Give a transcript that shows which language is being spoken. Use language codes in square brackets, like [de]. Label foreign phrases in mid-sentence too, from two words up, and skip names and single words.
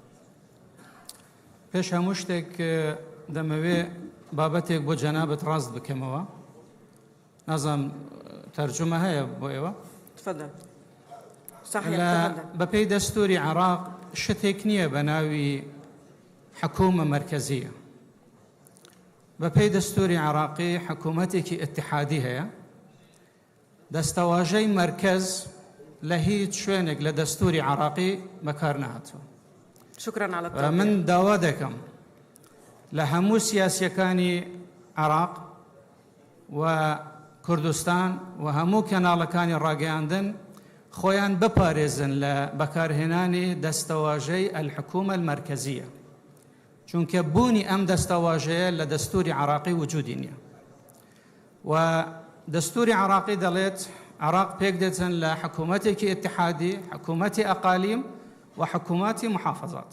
[ckb] پێش هەموو شتێک دەمەوێ بابەتێک بۆ جەنابەت ڕاست بکەمەوە. نازانم تەرجمە هەیە بۆ ئێوە؟ [ar] تفضل. صحيح تفضل. [ckb] بەپێی دەستوری عێراق شتێک نییە بە ناوی [ar] حکومە مرکزیە. [ckb] بەپێی دەستوری عێراقی حکوومەتێکی ئیتحادی هەیە. دەستەواژەی مرکز لە هیچ شوێنێک لە دەستوری عێراقی بەکار نهاتووە. [ar] شكرا على التوضيح. [ckb] من داوا دەکەم لە هەموو سیاسیەکانی عێراق و کوردستان و هەموو کەناڵەکانی ڕاگەیاندن خۆیان بپارێزن لە بەکارهێنانی دەستەواژەی [ar] الحکومە المەرکەزیە، [ckb] چونکە بوونی ئەم دەستەواژەیە لە دەستوری عێراقی وجودی نییە و دەستوری عێراقی دەڵێت عێراق پێک دەچن لە حکوومەتێکی ئیتحادی، حکوومەتی ئەقالیم و حکوومەتی محافظات.